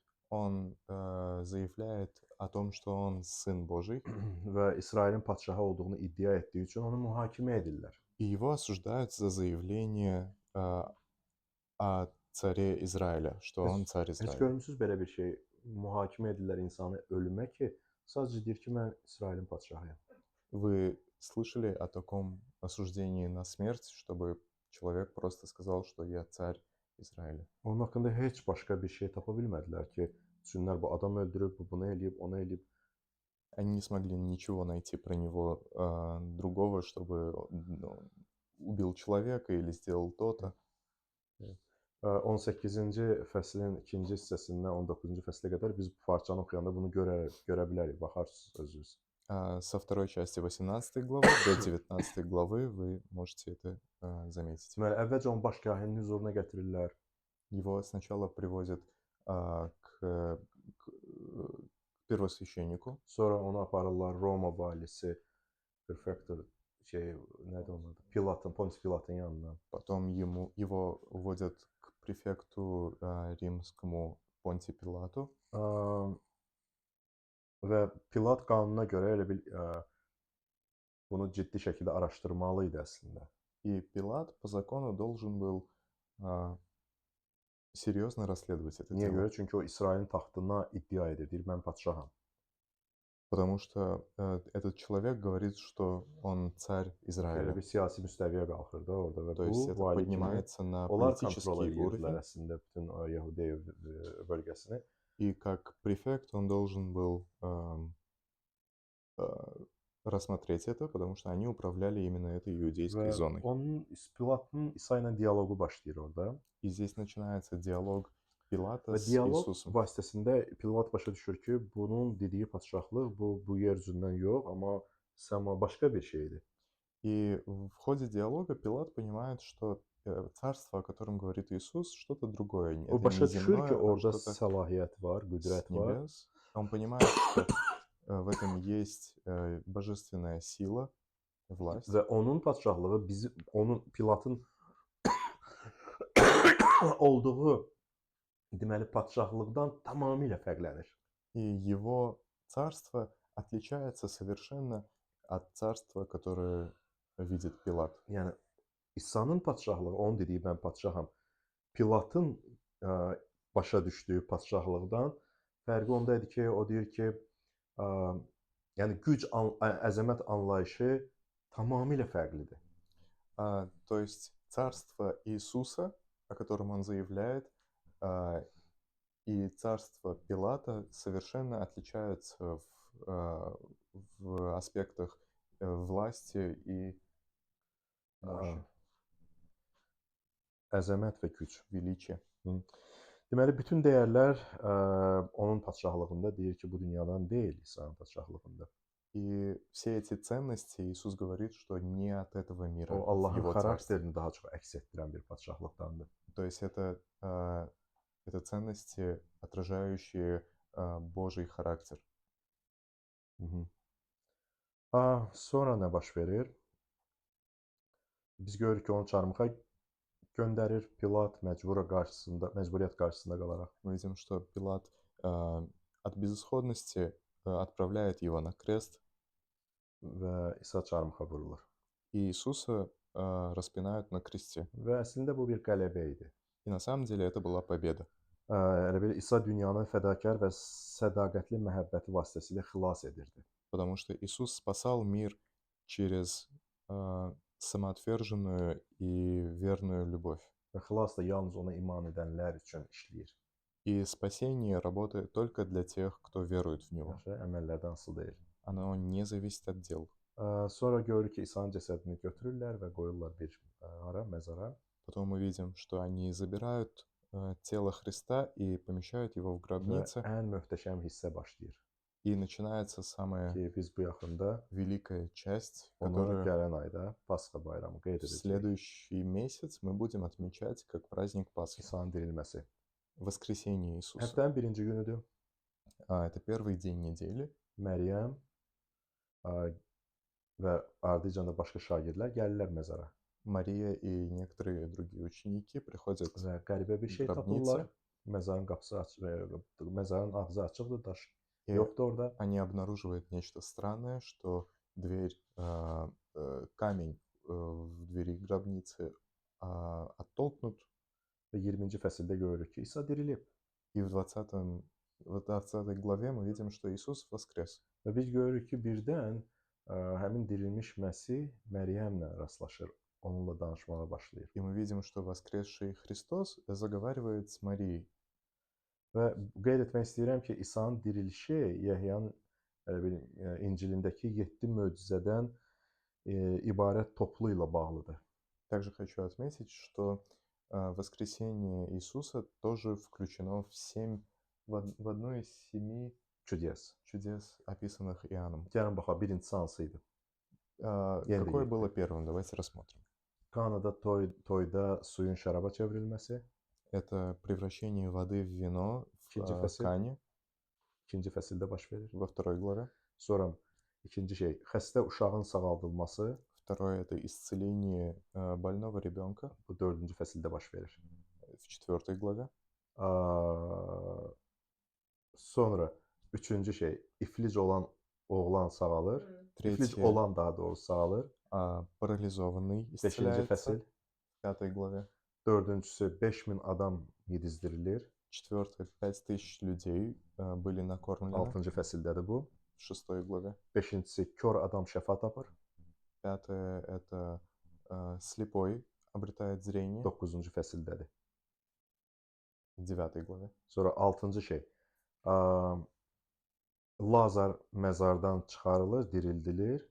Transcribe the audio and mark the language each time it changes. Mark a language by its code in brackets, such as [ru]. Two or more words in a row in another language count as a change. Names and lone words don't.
[ru] Он заявляет о том, что он сын Божий. [az] Və İsrailin padşahı olduğunu iddia etdiyi üçün onu mühakimə edirlər. [ru] И его осуждают за заявление о царе Израиля, что он царь [az] Heç [ru] Израиля. [az] görmüsüz belə bir şey? Mühakimə edirlər insanı ölümə ki, sadəcə deyir ki, mən İsrailin padşahıyam. [ru] Вы слышали о таком осуждении на смерть, чтобы человек просто сказал, что я царь Израиля? [az] Onun haqqında heç başqa bir şey tapa bilmədilər ki, düşünlər bu adam öldürüb, bu bunu eləyib, onu eləyib. [ru] Они не смогли ничего найти про него другого, чтобы убил человека или сделал то-то. [az] 18-ci fəslin 2-ci hissəsindən 19-cu fəslə qədər biz bu parçanı oxuyanda bunu görə bilərik, baxarsınız özünüz. [ru] Со второй части 18 главы до 19 главы вы можете это заметить. [az] Deməli, əvvəlcə onu baş kahinin hüzuruna gətirirlər. [ru] Его сначала привозят к первосвященнику, [az] Sonra onu aparırlar Roma valisi, prefektor nədir onun adı? Pilatın, Pontius Pilatın yanına. [ru] потом его уводят к префекту римскому Понтию Пилату. [az] Və Pilat qanuna görə elə bil bunu ciddi şəkildə araşdırmalı idi əslində. [ru] И Пилат по закону должен был серьезно расследовать это [az] Niyə [ru] дело. [az] görə? Çünki o İsrailin taxtına iddia edir, deyir mən padşaham. [ru] Потому что этот человек говорит, что он царь [az] Elə [ru] Израиля. [az] bir siyasi müstəviyə qalxır da orada və [ru] То есть [az] bu [ru] это [az] vali kimi [ru] поднимается на [az] onlar kontrol [ru] политический [az] edirdilər [ru] уровень. [az] əslində bütün o Yahudiya bölgəsini. [ru] И как prefect он должен был рассмотреть это, потому что они управляли именно этой иудейской [az] Və [ru] зоной. [az] onun Pilatın İsa ilə dialoqu başlayır orada. [ru] И здесь начинается диалог Пилата [az] Və [ru] с [az] dialoq [ru] Иисусом. [az] vasitəsində Pilat başa düşür ki, bunun dediyi padşahlıq bu yer üzündən yox, amma səma başqa bir şeydir. [ru] И в ходе диалога Пилат понимает, что царство, о котором говорит Иисус, что-то другое. [az] O [ru] Это [az] başa [ru] не [az] düşür ki, [ru] земное, а [az] orada [ru] что-то [az] səlahiyyət var, [ru] с [az] qüdrət var. [ru] небес. Он понимает, что в этом есть божественная сила, власть. [az] Və onun padşahlığı onun Pilatın olduğu deməli padşahlıqdan tamamilə fərqlənir. [ru] И его царство отличается совершенно от царства, которое видит Пилат. [az] Yəni İsa'nın padşahlığı, onun dediyi mən padşaham, Pilatın başa düşdüyü padşahlıqdan fərqi onda idi ki, o deyir ki, yəni güc, əzəmət anlayışı tamamilə fərqlidir. [ru] То есть царство Иисуса, о котором он заявляет, и царство Пилата совершенно отличаются в аспектах власти и [az] Əzəmət və güc. [ru] величия. [az] Deməli, bütün dəyərlər onun padşahlığında deyir ki, bu dünyadan deyil, İsa'nın padşahlığında. [ru] И все эти ценности Иисус говорит, что не от этого мира, [az] O [ru] в [az] Allahın [ru] его царстве. [az] xarakterini daha çox əks etdirən bir padşahlıqdandır. [ru] То есть это ценности, отражающие Божий характер. [az] Sonra nə baş verir? Biz görürük ki, onu çarmıxa göndərir. Pilat məcburiyyət qarşısında qalaraq. [ru] Мы видим, что Пилат от безысходности отправляет его на крест, [az] Və İsa çarmıxa vurulur. [ru] и Иисуса распинают на кресте. [az] Və əslində bu bir qələbə idi. [ru] И на самом деле это была победа. [az] Elə bil İsa dünyanı fədakar və sədaqətli məhəbbəti vasitəsilə xilas edirdi. [ru] Потому что Иисус спасал мир через самоотверженную и верную любовь. [az] Və xilas da yalnız ona iman edənlər üçün işləyir. [ru] И спасение работает только для тех, кто верует в Него. [az] Yaxşı, əməllərdən asılı deyil. [ru] Оно не зависит от дел. [az] Sonra görürük ki, İsa'nın cəsədini götürürlər və qoyurlar bir məzara. [ru] Потом мы видим, что они забирают тело Христа и помещают его в [az] Və [ru] гробнице. [az] ən möhtəşəm hissə başlayır. [ru] И начинается самая [az] Ki biz bu yaxında [ru] великая часть, [az] onu [ru] которую [az] gələn ayda Pasxa bayramı qeyd [ru] в [az] edəcəyik. [ru] следующий месяц мы будем отмечать как праздник Пасхи. [az] İsa'nın dirilməsi. [ru] Воскресение Иисуса. [az] Həftənin birinci günüdür. [ru] Это первый день недели. [az] Məryəm və ardıcında da başqa şagirdlər gəlirlər məzara. [ru] Мария и некоторые другие ученики приходят [az] Və qəribə bir şey [ru] Qrabniца. [az] tapırlar. Məzarın qapısı açıq, məzarın ağzı açıqdır, daş [ru] и [az] yoxdur orada. [ru] они обнаруживают нечто странное, что дверь, камень в двери гробницы оттолкнут. [az] Və 20-ci fəsildə görürük ki, İsa dirilib. [ru] И в 20 главе мы видим, что Иисус воскрес. [az] Və biz görürük ki, birdən həmin dirilmiş Məsih Məryəmlə rastlaşır, onunla danışmağa başlayır. [ru] И мы видим, что воскресший Христос заговаривает с Марией. [az] Və qeyd etmək istəyirəm ki, İsa'nın dirilişi Yəhyanın İncilindəki 7 möcüzədən ibarət toplu ilə bağlıdır. [ru] Также хочу отметить, что воскресение Иисуса тоже включено в одну из 7 Çudyas. чудес, описанных Иоанном. [az] Gəlin baxaq, birincisi hansı idi? Yenə də [ru] Какое [az] yetdi. [ru] было первым? Давайте рассмотрим. [az] Kanada toyda suyun şəraba çevrilməsi. [ru] Это превращение воды в вино [az] İkinci [ru] в [az] fəsil. [ru] Кане [az] İkinci fəsildə baş verir. [ru] во второй главе. [az] Sonra ikinci şey, xəstə uşağın sağaldılması. [ru] Второе – это исцеление больного ребенка [az] Bu dördüncü fəsildə baş verir. [ru] в четвертой главе. [az] Sonra üçüncü şey, iflic olan oğlan sağalır. İflic [ru] Третье [az] olan daha doğrusu sağalır. [ru] парализованный [az] Beşinci [ru] исцеляется [az] fəsil. [ru] в pятой главе. [az] Dördüncüsü 5000 adam yedizdirilir. [ru] Четвертое – 5000 людей были накормлены [az] Altıncı fəsildədir bu. [ru] в шестой главе. [az] Beşincisi kör adam şəfa tapır. [ru] Пятое – это слепой обретает зрение [az] Doqquzuncu fəsildədir. [ru] в девятой главе. [az] Sonra altıncı şey, Lazar məzardan çıxarılır, dirildilir.